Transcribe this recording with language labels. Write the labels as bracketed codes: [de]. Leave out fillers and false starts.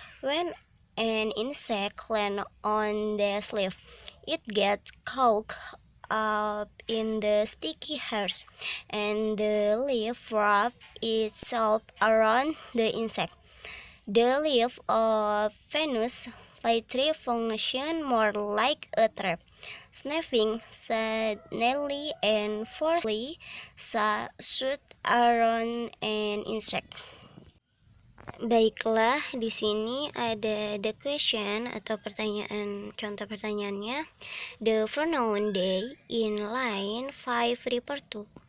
[en] When an insect lands on the leaf, it gets caught up in the sticky hairs, and the leaf wraps itself around the insect. The leaf of Venus flytrap function more like a trap, snapping suddenly and forcefully shoot around an insect. [id] Baiklah, di sini ada [en] the question [id] atau pertanyaan, contoh pertanyaannya. [en] The pronoun they in line 5 refer to.